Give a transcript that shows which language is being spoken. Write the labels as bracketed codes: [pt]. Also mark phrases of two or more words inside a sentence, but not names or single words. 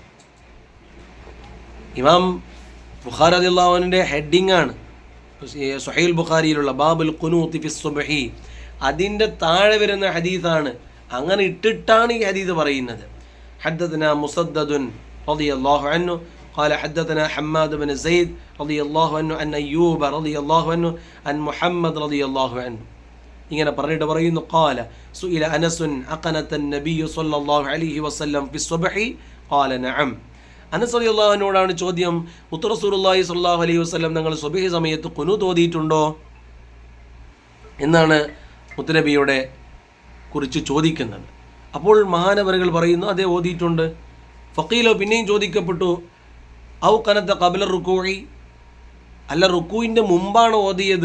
[ml] ഇമാം ബുഖാരി [ar] رضي الله عنه [ml] ഹെഡിങ് ആണ് സ്വഹീഹുൽ ബുഖാരിയിലുള്ള [ar] باب القنوت في الصبح. [ml] അതിൻ്റെ താഴെ വരുന്ന ഹദീസാണ്. അങ്ങനെ ഇട്ടിട്ടാണ് ഈ ഹദീസ് പറയുന്നത്. [ar] حدثنا مسدد رضي الله عنه قال حدثنا حماد بن زيد رضي الله عنه عن أيوب رضي الله عنه عن محمد رضي الله عنه. [ml] ഇങ്ങനെ പറഞ്ഞിട്ട് പറയുന്നു [ar] قال سئل أنس أقنت النبي صلى الله عليه وسلم في الصبح قال نعم. [ml] അനസ് [ar] رضي الله عنه [ml] ചോദ്യം, മുത്ത് [ar] رسول الله صلى الله عليه وسلم [ml] തങ്ങൾ സുബ്ഹി സമയത്ത് ഖുനൂത്ത് ഓതിയിട്ടുണ്ടോ എന്നാണ് മുത്തുനബിയുടെ കുറിച്ച് ചോദിക്കുന്നത്. അപ്പോൾ മഹാനവറുകൾ പറയുന്നു അതേ ഓതിയിട്ടുണ്ട്. ഫഖീലോ പിന്നെയും ചോദിക്കപ്പെട്ടു [ar] أو قنت قبل الركوع, [ml] അല്ല റുകൂഇൻ്റെ മുമ്പാണ് ഓതിയത്?